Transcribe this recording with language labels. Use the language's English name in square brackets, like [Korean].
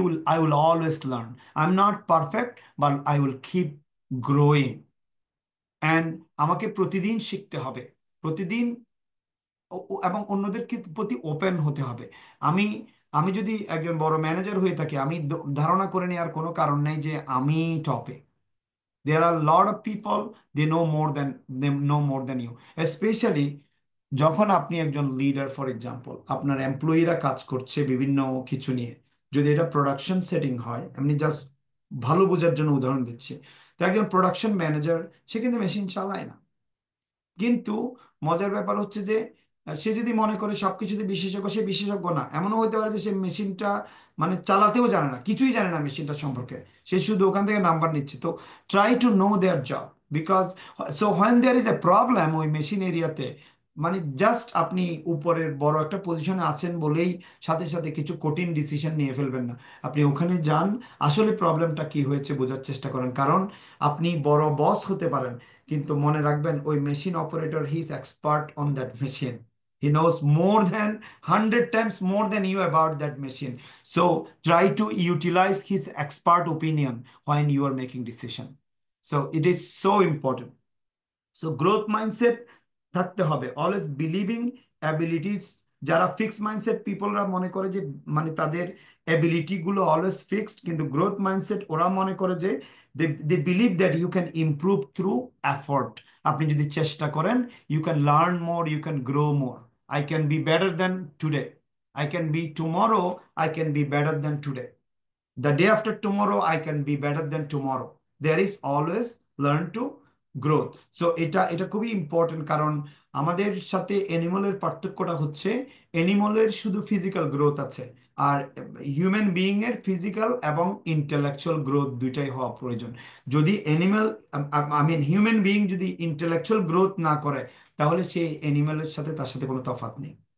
[English] I will always learn. I am not perfect, but I will keep growing. [Bangla] And আমাকে প্রতিদিন শিখতে হবে, প্রতিদিন এবং অন্যদের প্রতি ওপেন হতে হবে। আমি আমি যদি একজন বড় ম্যানেজার হয়ে থাকি, আমি ধারণা করে নেওয়ার কোনো কারণ নেই যে আমি টপে। [English] There are a lot of people, they know more than you, especially [Bangla] যখন আপনি একজন লিডার। [English] for example, [Bangla] আপনার এমপ্লয়িরা কাজ করছে বিভিন্ন কিছু নিয়ে, যদি এটা প্রোডাকশন সেটিং হয়, আমি জাস্ট ভালো বোঝার জন্য উদাহরণ দিচ্ছি। তো একজন প্রোডাকশন ম্যানেজার, সে কিন্তু মেশিন চালায় না, কিন্তু মজার ব্যাপার হচ্ছে যে সে যদি মনে করে সবকিছুতে বিশেষজ্ঞ, সে বিশেষজ্ঞ না। এমনও হতে পারে যে সে মেশিনটা মানে চালাতেও জানে না, কিছুই জানে না মেশিনটা সম্পর্কে, সে শুধু ওখান থেকে নাম্বার নিচ্ছে। তো [English] try to know their job, because so when there is a problem [Bangla] ওই মেশিন এরিয়াতে, মানে জাস্ট আপনি উপরের বড় একটা পজিশনে আছেন বলেই সাথে সাথে কিছু কঠিন ডিসিশন নিয়ে ফেলবেন না। আপনি ওখানে যান, আসলে প্রবলেমটা কি হয়েছে বোঝার চেষ্টা করেন, কারণ আপনি বড় বস হতে পারেন, কিন্তু মনে রাখবেন ওই machine operator, [English] He is expert on that machine. He knows more than 100 times more than you about that machine. So try to utilize his expert opinion when you are making decision. So it is so important. [Bangla] So growth mindset থাকতে হবে, [English] Always believing abilities. [Bangla] যারা fixed mindset পিপলরা মনে করে যে মানে তাদের ability গুলো always fixed, কিন্তু গ্রোথ মাইন্ডসেট ওরা মনে করে যে [English] They believe that you can improve through effort. [Bangla] আপনি যদি চেষ্টা করেন, [English] You can learn more, you can grow more. I can be better than today, I can be tomorrow, I can be better than today, the day after tomorrow I can be better than tomorrow. There is always learn to growth. [Bangla] So এটা এটা খুবই important, কারণ আমাদের সাথে অ্যানিমালের পার্থক্যটা হচ্ছে অ্যানিমালের শুধু physical growth আছে, আর হিউম্যান বিইং এর ফিজিক্যাল এবং ইন্টেলেকচুয়াল গ্রোথ দুইটাই হওয়া প্রয়োজন। যদি animal, [English] I mean [Bangla] human being যদি ইন্টেলেকচুয়াল গ্রোথ না করে, তাহলে সেই অ্যানিমালের সাথে তার সাথে কোনো তফাৎ নেই।